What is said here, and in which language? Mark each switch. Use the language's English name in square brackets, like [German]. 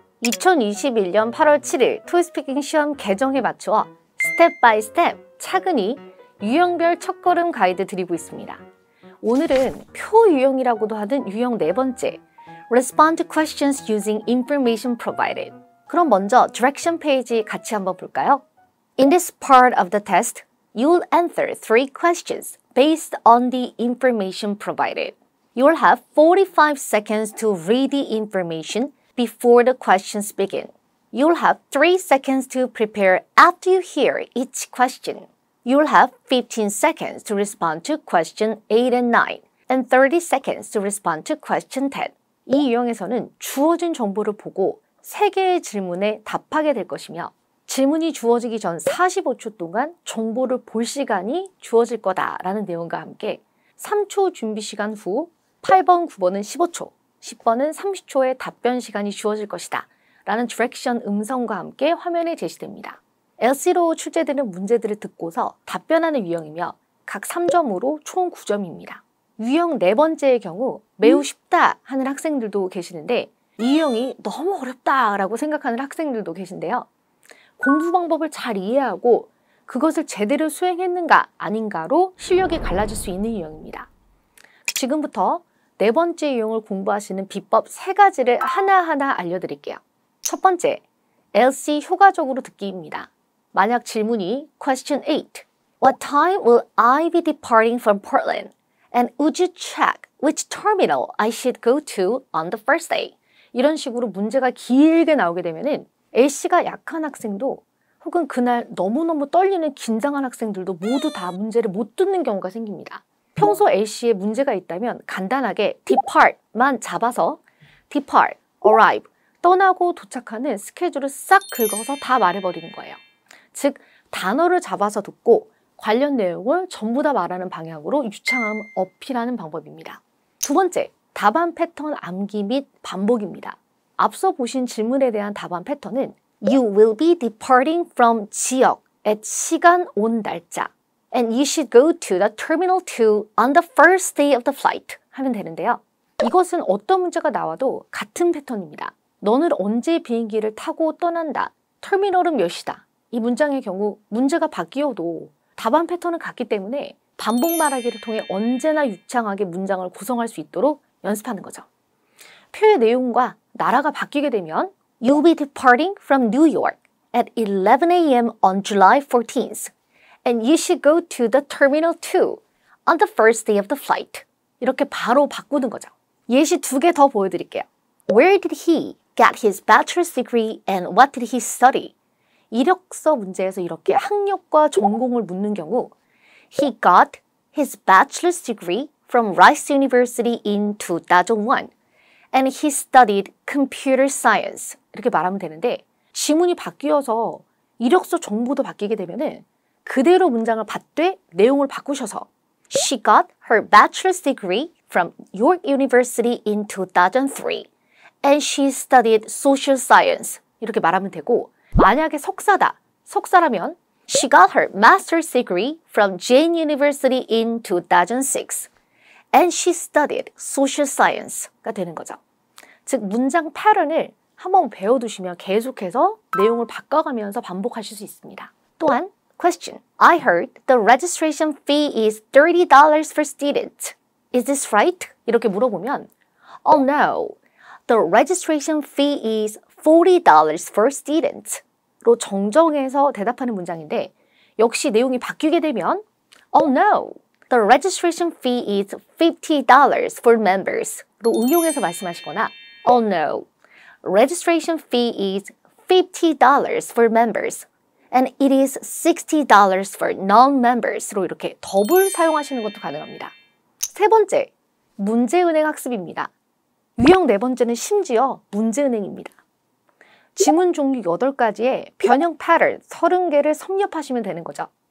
[Korean] 2021년 8월 7일 토익스피킹 시험 개정에 맞추어 스텝 바이 스텝 차근히 유형별 첫걸음 가이드 드리고 있습니다. 오늘은 표 유형이라고도 하는 유형 4번째 Respond to questions using information provided. 그럼 먼저 direction 페이지 같이 한번 볼까요? [English] In this part of the test, you will answer 3 questions based on the information provided. You will have 45 seconds to read the information before the questions begin. You will have 3 seconds to prepare after you hear each question. You will have 15 seconds to respond to question 8 and 9, and 30 seconds to respond to question 10. [Korean] 이 유형에서는 주어진 정보를 보고 3개의 질문에 답하게 될 것이며 질문이 주어지기 전 45초 동안 정보를 볼 시간이 주어질 거다라는 내용과 함께 3초 준비 시간 후 8번, 9번은 15초, 10번은 30초의 답변 시간이 주어질 것이다 라는 디렉션 음성과 함께 화면에 제시됩니다. LC로 출제되는 문제들을 듣고서 답변하는 유형이며 각 3점으로 총 9점입니다. 유형 4번째의 경우 매우 쉽다 하는 학생들도 계시는데 이 유형이 너무 어렵다라고 생각하는 학생들도 계신데요. 공부 방법을 잘 이해하고 그것을 제대로 수행했는가 아닌가로 실력이 갈라질 수 있는 유형입니다. 지금부터 4번째 유형을 공부하시는 비법 3가지를 하나하나 알려드릴게요. 첫 번째, LC 효과적으로 듣기입니다. 만약 질문이 Question 8. [English] What time will I be departing from Portland? And would you check which terminal I should go to on the first day? [Korean] 이런 식으로 문제가 길게 나오게 되면은 LC가 약한 학생도 혹은 그날 너무너무 떨리는 긴장한 학생들도 모두 다 문제를 못 듣는 경우가 생깁니다. 평소 A씨에 문제가 있다면 간단하게 depart만 잡아서 depart, arrive, 떠나고 도착하는 스케줄을 싹 긁어서 다 말해버리는 거예요. 즉, 단어를 잡아서 듣고 관련 내용을 전부 다 말하는 방향으로 유창함을 어필하는 방법입니다. 두 번째, 답안 패턴 암기 및 반복입니다. 앞서 보신 질문에 대한 답안 패턴은 [English] You will be departing from [Korean] 지역 at 시간 온 날짜 [English] and you should go to the terminal 2 on the first day of the flight [Korean] 하면 되는데요. 이것은 어떤 문제가 나와도 같은 패턴입니다. 너는 언제 비행기를 타고 떠난다. 터미널은 몇 시다. 이 문장의 경우 문제가 바뀌어도 답안 패턴은 같기 때문에 반복 말하기를 통해 언제나 유창하게 문장을 구성할 수 있도록 연습하는 거죠. [English] 표의 내용과 나라가 바뀌게 되면 You'll be departing from New York at 11 a.m. on July 14th and you should go to the terminal 2 on the first day of the flight. [Korean] 이렇게 바로 바꾸는 거죠. 예시 2개 더 보여드릴게요. [English] Where did he get his bachelor's degree and what did he study? [Korean] 이력서 문제에서 이렇게 학력과 전공을 묻는 경우 [English] He got his bachelor's degree from Rice University in 2001 and he studied computer science. [Korean] 이렇게 말하면 되는데 지문이 바뀌어서 이력서 정보도 바뀌게 되면은 그대로 문장을 받되 내용을 바꾸셔서 [English] She got her bachelor's degree from York University in 2003 and she studied social science. [Korean] 이렇게 말하면 되고 만약에 석사다. 석사라면 [English] She got her master's degree from Jane University in 2006 and she studied social science가 [Korean] 되는 거죠. 즉 문장 패턴을 한번 배워두시면 계속해서 내용을 바꿔가면서 반복하실 수 있습니다. [English] 또한 Question. I heard the registration fee is $30 for students. Is this right? [Korean] 이렇게 물어보면 [English] Oh no, the registration fee is $40 for students. [Korean] 로 정정해서 대답하는 문장인데 역시 내용이 바뀌게 되면 [English] Oh no, the registration fee is $50 for members. [Korean] 로 응용해서 말씀하시거나 [English] Oh no, registration fee is $50 for members. And it is $60 for non-members [Korean] 로 이렇게 더블 사용하시는 것도 가능합니다. 세 번째, 문제은행 학습입니다. 유형 네 번째는 심지어 문제은행입니다. 지문 종류 8가지에 변형 패턴 30개를 섭렵하시면 되는 거죠.